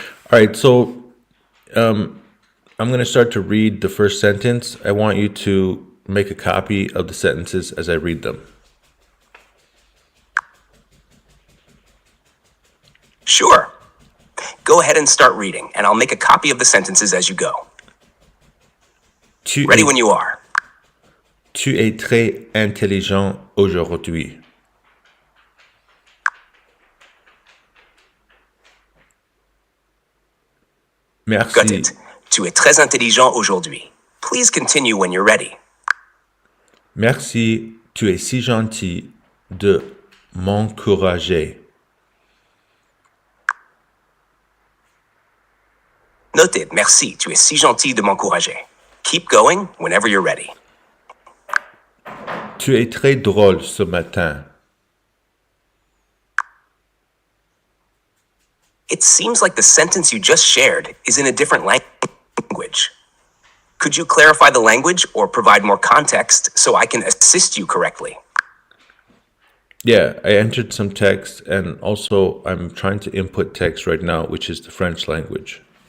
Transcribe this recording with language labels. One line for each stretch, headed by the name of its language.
English: All right, so I'm going to start to read the first sentence. I want you to make a copy of the sentences as I read them. Sure. Go ahead and start reading, and I'll make a copy of the sentences as you go. Ready when you are.
French: Tu es très intelligent aujourd'hui.
English: Got
French: Merci.
English: it.
French: Tu es très intelligent aujourd'hui.
English: Please continue when you're ready.
French: Merci, tu es si gentil de m'encourager.
English: Noted.
French: Merci. Tu es si gentil de m'encourager.
English: Keep going whenever you're ready.
French: Tu es très drôle ce matin.
English: It seems like the sentence you just shared is in a different language. Could you clarify the language or provide more context so I can assist you correctly? Yeah, I entered some text and also I'm trying to input text right now, which is the French language.